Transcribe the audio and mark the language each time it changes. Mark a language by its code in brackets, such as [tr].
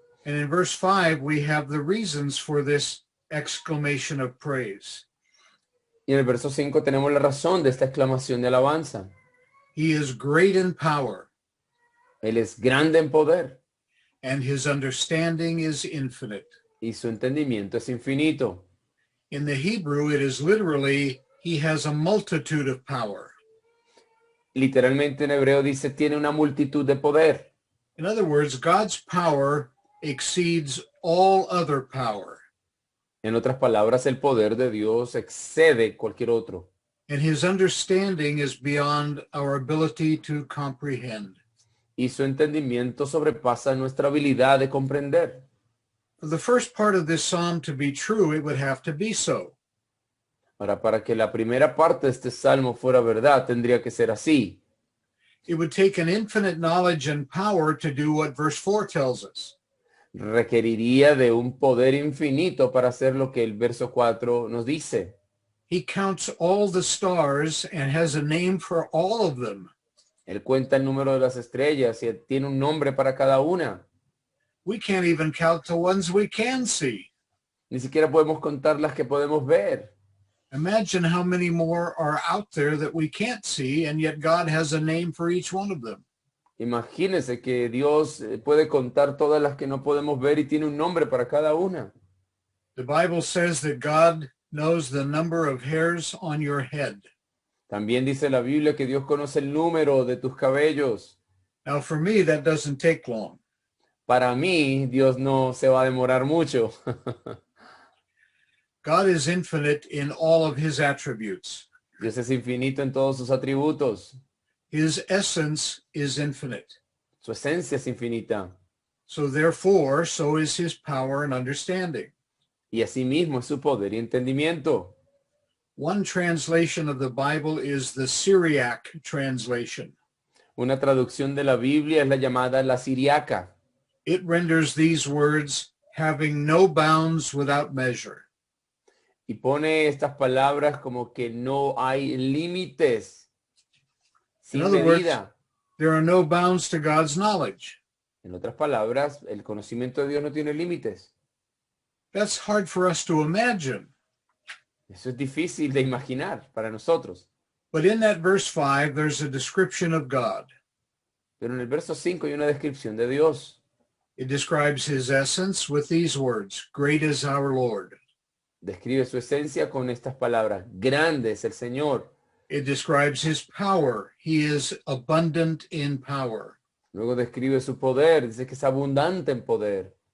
[en] And in verse 5, we have the reasons for this exclamation of praise. [es] Y en el verso 5 tenemos la razón de esta exclamación de alabanza. [en] He is great in power, [es] Él es grande en poder [en] and his understanding is infinite. [es] y su entendimiento es infinito. [en] In the Hebrew, it is literally, he has a multitude of power. [es] Literalmente en hebreo dice, tiene una multitud de poder. [en] In other words, God's power exceeds all other power, [es] En otras palabras, el poder de Dios excede cualquier otro. [en] and his understanding is beyond our ability to comprehend. [es] Y su entendimiento sobrepasa nuestra habilidad de comprender. [en] For the first part of this psalm to be true, it would have to be so. [es] Ahora, para que la primera parte de este salmo fuera verdad, tendría que ser así. [en] It would take an infinite knowledge and power to do what verse 4 tells us. [es] Requeriría de un poder infinito para hacer lo que el verso 4 nos dice. [en] He counts all the stars and has a name for all of them. [es] Él cuenta el número de las estrellas y tiene un nombre para cada una. [en] We can't even count the ones we can see. [es] Ni siquiera podemos contar las que podemos ver. [en] Imagine how many more are out there that we can't see, and yet God has a name for each one of them. [es] Imagínense que Dios puede contar todas las que no podemos ver y tiene un nombre para cada una. [en] The Bible says that God knows the number of hairs on your head. [es] También dice la Biblia que Dios conoce el número de tus cabellos. [en] Now, for me, that doesn't take long. [es] Para mí, Dios no se va a demorar mucho. [en] God is infinite in all of his attributes. [es] Dios es infinito en todos sus atributos. [en] His essence is infinite. [es] Su esencia es infinita. [en] So therefore, so is his power and understanding. [es] Y asimismo es su poder y entendimiento. [en] One translation of the Bible is the Syriac translation. [es] Una traducción de la Biblia es la llamada la siriaca. [en] It renders these words, having no bounds without measure. [es] Y pone estas palabras como que no hay límites sin [en] In other words, [es] medida. [en] there are no bounds to God's knowledge. [es] En otras palabras, el conocimiento de Dios no tiene límites. [en] That's hard for us to imagine. [es] Eso es difícil de imaginar para nosotros. [en] But in that verse 5, there's a description of God. [es] Pero en el verso 5 hay una descripción de Dios. [en] It describes his essence with these words, great is our Lord. [es] Describe su esencia con estas palabras. Grande es el Señor. [en] It describes his power. He is abundant in power. [es] Luego describe su poder. Dice que es abundante en poder.